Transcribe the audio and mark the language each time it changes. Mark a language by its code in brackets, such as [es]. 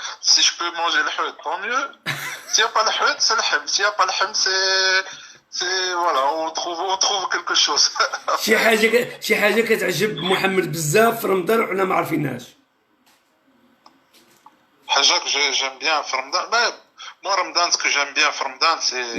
[fr] Si je peux manger le hout, tant mieux. S'il n'y a pas le hout, c'est le hem. S'il n'y a pas le hem, c'est voilà, on trouve quelque chose. [ar] شي حاجه كتعجب محمد بزاف في رمضان وحنا ما عارفينهاش. حاجه [fr] j'aime bien [ar] في رمضان. [fr] moi رمضان ce que j'aime bien [ar] في رمضان [fr] c'est.